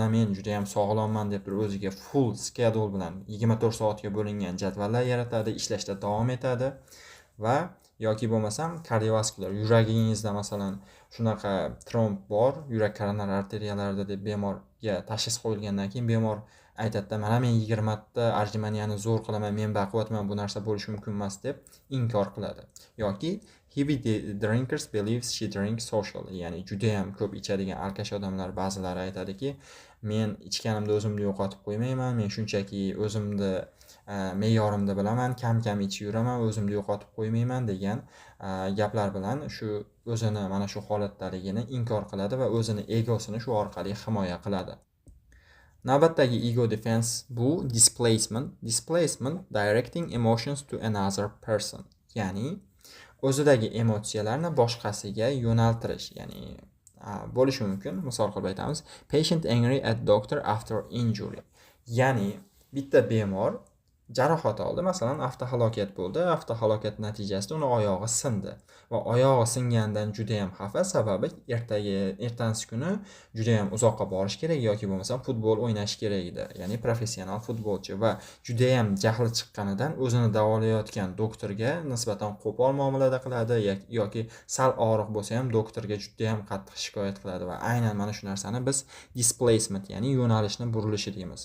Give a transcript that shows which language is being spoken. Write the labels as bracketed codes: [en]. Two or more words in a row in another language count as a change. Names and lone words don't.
[uz] men juda ham sog'lomman deb turib o'ziga [en] full schedule [uz] bilan 24 soatga bo'lingan jadvallar yaratadi, ishlashda davom etadi va yoki bo'lmasam kardiovaskular, yuragingizda masalan shunaqa tromb bor, yurak koronar arteriyalarida deb bemorga tashxis qo'yilgandan keyin bemor aytadi, mana men 20 ta argimaniyani zo'r qilaman, men baquvvatman, bu narsa bo'lishi mumkin emas deb inkor qiladi. [en] Yoki heavy drinkers believes she drinks social, [uz] ya'ni juda ham ko'p ichadigan alkash odamlar ba'zilari aytadiki, men ichganimda o'zimni yo'qotib qo'ymayman, men shunchaki o'zimni me'yorimda bilaman, kam ichib yuraman, o'zimni yo'qotib qo'ymayman degan gaplar bilan shu o'zini mana shu holatdaligini inkor qiladi va o'zini egosini shu orqali himoya qiladi. Navbatdagi [en] ego defense [uz] bu displacement. [en] Displacement directing emotions to another person, [uz] ya'ni o'zidagi emotsiyalarni boshqasiga yo'naltirish, ya'ni bo'lishi mumkin. Misol qilib aytamiz, [en] patient angry at doctor after injury. [uz] Ya'ni bitta bemor jarohat oldi, masalan avtohalokat bo'ldi, avtohalokat natijasida uni oyog'i sindi va oyog'i singandan juda ham xafa, sababi ertangi kuni juda ham uzoqqa borish kerak yoki bo'lmasam futbol o'ynash kerak edi, ya'ni professional futbolchi va juda ham jahli chiqqanidan o'zini davolayotgan doktorga nisbatan qo'pol muomalada qiladi yoki sal og'riq bo'lsa ham doktorga juda ham qattiq shikoyat qiladi va aynan mana shu narsani biz displacement, ya'ni yo'nalishni burilishi deymiz.